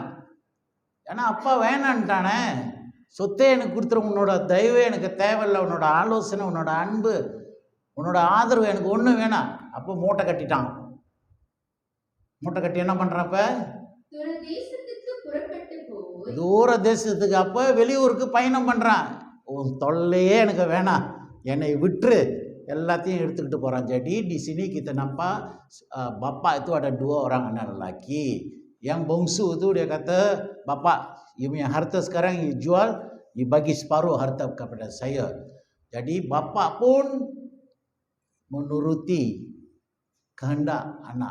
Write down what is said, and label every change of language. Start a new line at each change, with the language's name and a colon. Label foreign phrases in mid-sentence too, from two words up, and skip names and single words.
Tamil: ஏன்னா அப்பா வேணான்ட்டானே, சொத்தே எனக்கு கொடுத்துரு, உன்னோட தயவு எனக்கு தேவையில்லை, உன்னோட ஆலோசனை, உன்னோட அன்பு, உன்னோட ஆதரவு எனக்கு ஒன்றும் வேணாம். அப்போ மூட்டை கட்டிட்டான். மூட்டை கட்டி என்ன பண்ணுறப்ப தூர தேசத்துக்கு, அப்போ வெளியூருக்கு பயணம் பண்ணுறான். உன் தொல்லையே எனக்கு வேணாம், என்னை விட்டுரு, எல்லாத்தையும் எடுத்துக்கிட்டு போகிறான்.
Malay: Jadi di sini kita nampak bapak itu ada 2 orang anak lelaki. Yang bongsu itu dia kata, bapak, you punya harta sekarang you jual, you bagi separuh harta kepada saya. Jadi bapak pun menuruti kehendak anak.